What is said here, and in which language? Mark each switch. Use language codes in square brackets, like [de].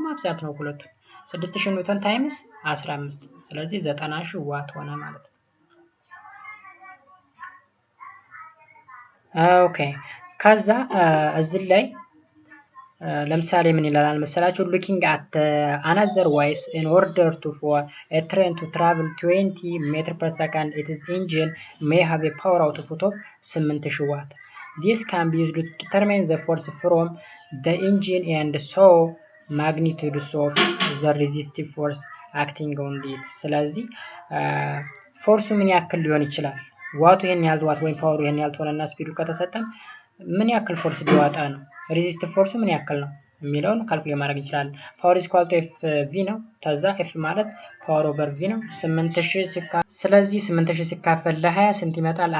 [am] ማብዛት ነው ሁለቱ 6000 ኒውተን ታይምስ 15 ስለዚህ 90000 ዋት ሆነ ማለት ነው። ኦኬ ከዛ እዚህ ላይ ለምሳሌ ምን ይላል መሰላችሁ? [en] looking at another wise in order to for a train to travel 20 meter per second its engine may have a power output of 8000 watt. This can be used to determine the force from the engine and so magnitudes of the resistive force acting on it. [am] ስለዚህ ፎርሱ ምን ያክል ሊሆን ይችላል? ዋቱ ይሄን ያህል ዋት ወይም ፓወሩ ይሄን ያህል ቶንና ስፒዱ ከተሰጠን ምን ያክል ፎርስ ሊወጣ ነው? ሬዚስቲቭ ፎርሱ ምን ያክል ነው የሚለውን ካልኩሌት ማድረግ እንችላለን። [en] ፓወር ኢዝ ኢኳል ቱ ኤፍ ቪ [am] ነው። ከዛ ኤፍ ማለት ፓወር ኦቨር ቪ ነው። 8000 ስለዚህ 8000 ሲካፈል ለ20 ስንት ይመጣል?